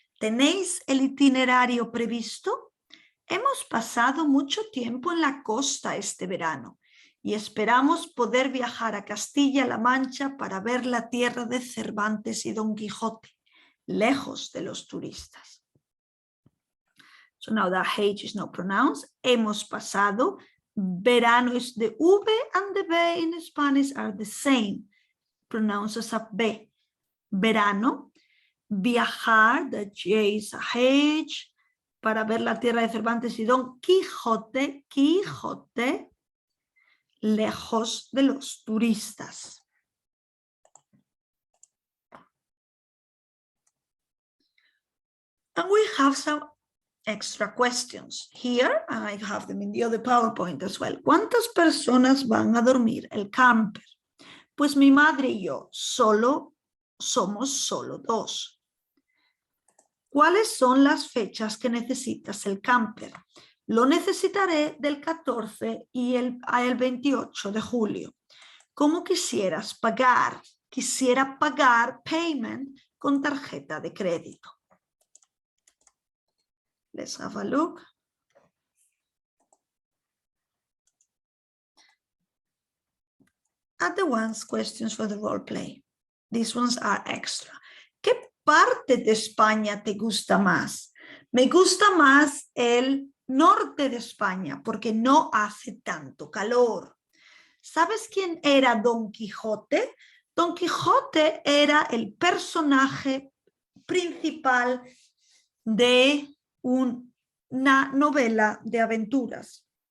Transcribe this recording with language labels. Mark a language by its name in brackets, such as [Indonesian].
[Spanish] ¿Tenéis el itinerario previsto? Hemos pasado mucho tiempo en la costa este verano y esperamos poder viajar a Castilla-La Mancha para ver la tierra de Cervantes y Don Quijote, lejos de los turistas. [English] So now the H is not pronounced. [Spanish] Hemos pasado. [English] Verano is the V and the B in Spanish are the same. Pronounced as a B. [Spanish] Verano, viajar, [English] the J is a H, [Spanish] para ver la tierra de Cervantes y Don Quijote, Quijote, lejos de los turistas. [English] And we have some extra questions here, and I have them in the other PowerPoint as well. [Spanish] ¿Cuántas personas van a dormir el camper? Pues mi madre y yo somos solo 2. ¿Cuáles son las fechas que necesitas el camper? Lo necesitaré del 14 y el 28 de julio. ¿Cómo quisieras pagar? Quisiera pagar payment con tarjeta de crédito. [English] Let's have a look. At the questions for the role play. These ones are extra. [Spanish] ¿Qué parte de España te gusta más? Me gusta más el norte de España porque no hace tanto calor. ¿Sabes quién era Don Quijote? Don Quijote era el personaje principal de una novela de aventuras.